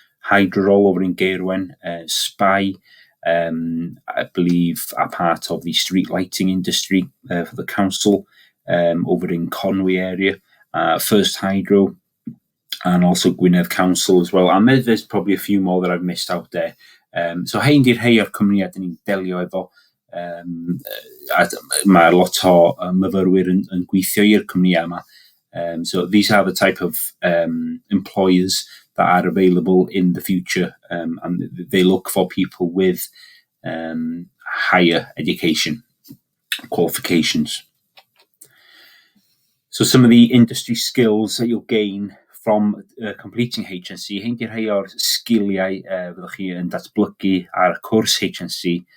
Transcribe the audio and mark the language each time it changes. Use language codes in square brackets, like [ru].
[en] Hydrorol over in Gyrfaoedd, Spy, I believe, are part of the street lighting industry for the council over in Conwy area. First Hydro, and also Gwynedd Council as well. And there's probably a few more that I've missed out there. [cy] So hein di'r rhai o'r cwmnïau dyn ni'n delio efo. Mae lot o myfyrwyr yn gweithio i'r cwmnïau yma. [en] So these are the type of employers that are available in the future, and they look for people with higher education qualifications. So some of the industry skills that you'll gain from completing H&C, [cy] hein di'r rhai o'r sgiliau fyddwch chi yn datblygu ar y cwrs H&C.